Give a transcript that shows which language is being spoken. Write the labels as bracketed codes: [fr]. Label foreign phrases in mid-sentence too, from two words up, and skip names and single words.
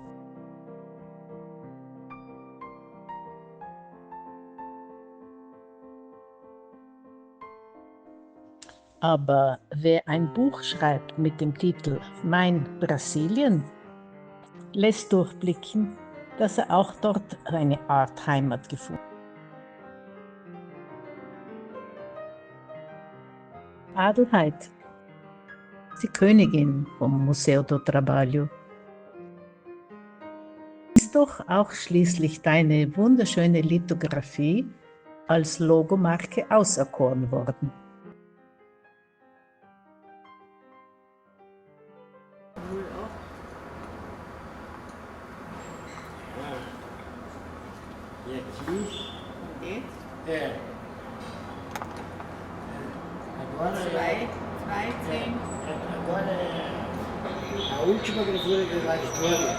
[de] Aber wer ein Buch schreibt mit dem Titel Mein Brasilien, lässt durchblicken, dass er auch dort eine Art Heimat gefunden hat. Adelheid, die Königin vom Museo do Trabalho, ist doch auch schließlich deine wunderschöne Lithografie als Logomarke auserkoren worden. [pt] E aqui, agora agora é a última gravura que vai história.